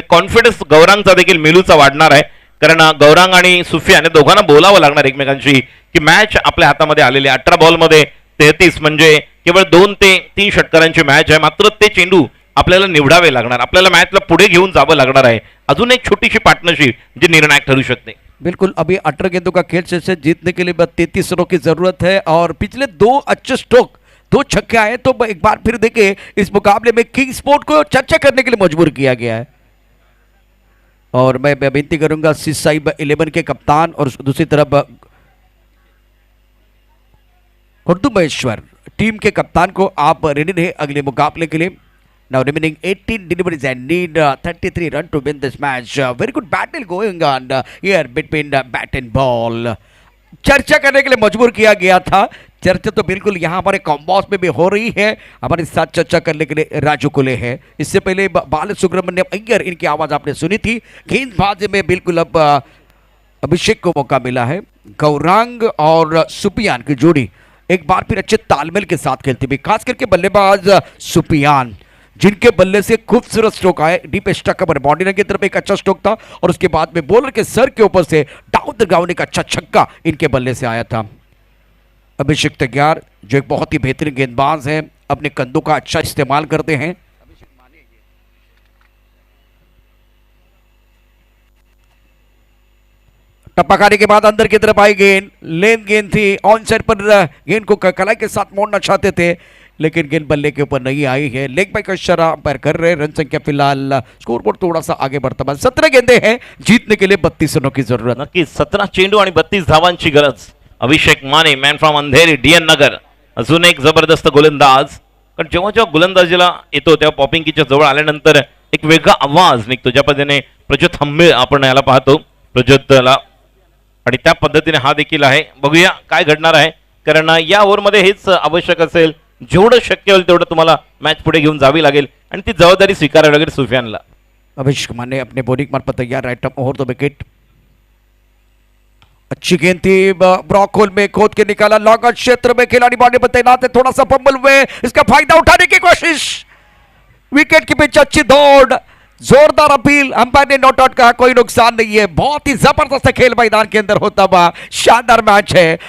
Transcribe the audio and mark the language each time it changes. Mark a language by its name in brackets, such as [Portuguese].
[Marathi] Confidence गौरांगचा देखील मेलूचा वाढणार आहे, कारण गौरांग आणि सुफियान या दोघांना बोलावं लागणार एकमेकांशी की मॅच आपल्या हातामध्ये आलेली 18 बॉलमध्ये 33 म्हणजे केवळ 2 ते 3 षटकारांची मॅच आहे. मात्र ते चेंडू आपल्याला निवडावे लागणार, आपल्याला मॅचला पुढे घेऊन जावं लागणार आहे. अजून एक छोटीशी पार्टनरशिप जी निर्णायक ठरू शकते. [Hindi] बिल्कुल, अभी 18 गेंदों का खेल से जीतने के लिए 33 रनों की जरूरत है और पिछले 2 अच्छे स्ट्रोक 2 छक्के आए तो एक बार फिर देखे इस मुकाबले में किंग स्पोर्ट को चर्चा करने के लिए मजबूर किया गया है. और मैं विनती करूंगा साइब 11 के कप्तान और दूसरी तरफ कुर्दुमेश्वर टीम के कप्तान को आप रेडी रहे अगले मुकाबले के लिए. [English] Now remaining 18 deliveries and need 33 run to win this match. Very good battle going on here between bat and ball. [Hindi] चर्चा करने के लिए मजबूर किया गया था. चर्चा तो बिल्कुल यहाँ हमारे कॉम्बॉस में भी हो रही है. हमारे साथ चर्चा करने के लिए राजू कुले है. इससे पहले बाल सुब्रमण्यम अय्यर, इनकी आवाज आपने सुनी थी. गेंदबाजी में बिल्कुल अब अभिषेक को मौका मिला है. गौरांग और सुपियान की जोड़ी एक बार फिर अच्छे तालमेल के साथ खेलती हुई, खास करके बल्लेबाज सुपियान जिनके बल्ले से खूबसूरत स्ट्रोक आए. डीप स्टक पर बाउंड्री की तरफ एक अच्छा स्ट्रोक था और उसके बाद में बॉलर के सर के ऊपर से डाउन द ग्राउंड एक अच्छा छक्का इनके बल्ले से आया था. अभिषेक तैयार जो एक बहुत ही बेहतरीन गेंदबाज है, अपने कंधों का अच्छा इस्तेमाल करते हैं. टप्पाखाने के बाद अंदर की तरफ आई गेंद, लेन गेंद थी. ऑन साइड पर गेंद को कलाई के साथ मोड़ना चाहते थे लेकिन गेंद बल्ले के ऊपर नहीं आई है. लेग बाय का इशारा अंपायर कर रहे. रन संख्या फिलहाल स्कोर बोर्ड थोड़ा सा आगे बढ़ता है. 17 गेंदे हैं, जीतने के लिए 32 रनों की जरूरत. [Marathi] नक्की 17 चेंडू आणि 32 धावांची गरज. अभिषेक Mane [English] man from Andheri DN Nagar [Marathi] अजून एक जबरदस्त गोलंदाज. कारण जेव्हा जेव्हा गोलंदाजीला येतो तेव्हा पॉपिंग कीच्या जवळ आल्यानंतर एक वेगळा आवाज निघतो. ज्या पद्धतीने प्रज्योत हंबे आपण याला पाहतो प्रज्योतला, आणि त्या पद्धतीने हा देखील आहे. बघूया काय घडणार आहे, कारण या ओव्हरमध्ये हेच आवश्यक असेल. जेवढं शक्य होईल तेवढं तुम्हाला मॅच पुढे घेऊन जावी लागेल आणि ती जबाबदारी स्वीकारावी लागेल सुफियानला. [Hindi] अभिषेक माने अपने बॉलिंग मार्फत तैयार. [English] Right up over the wicket. [Hindi] अच्छी गेंद थी, ब्रॉक होल में खोद के निकाला. लॉन्ग क्षेत्र में खिलाड़ी बाउंड्री पर तैनात है. थोड़ा सा फंबल हुए, इसका फायदा उठाने की कोशिश. विकेट की पिच, अच्छी दौड़, जोरदार अपील. अंपायर ने नॉट आउट कहा, कोई नुकसान नहीं है. बहुत ही जबरदस्त खेल मैदान के अंदर होता हुआ शानदार मैच है.